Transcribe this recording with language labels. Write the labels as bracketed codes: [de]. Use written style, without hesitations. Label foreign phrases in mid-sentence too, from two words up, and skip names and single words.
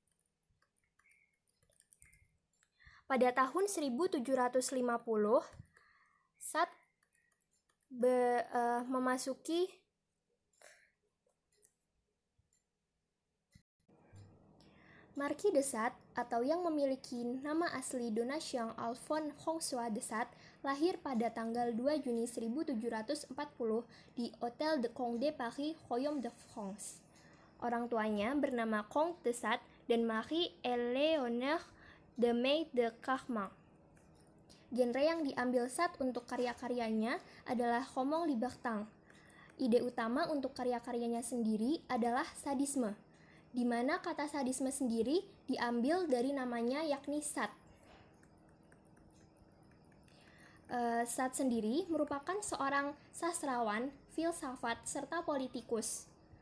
[id] Pada tahun 1750, Sade memasuki Marquis de Sade, atau yang memiliki nama asli Donatien Alphonse François de Sade, lahir pada tanggal 2 Juni 1740 di Hôtel de Condé Paris, Royaume de France. Orang tuanya bernama Comte de Sade dan Marie-Éléonore de May de Carman. Genre yang diambil Sade untuk karya-karyanya adalah Homo libertang. Ide utama untuk karya-karyanya sendiri adalah sadisme, di mana kata sadisme sendiri diambil dari namanya yakni Sade. Sade sendiri merupakan seorang sastrawan, filsafat, serta politikus.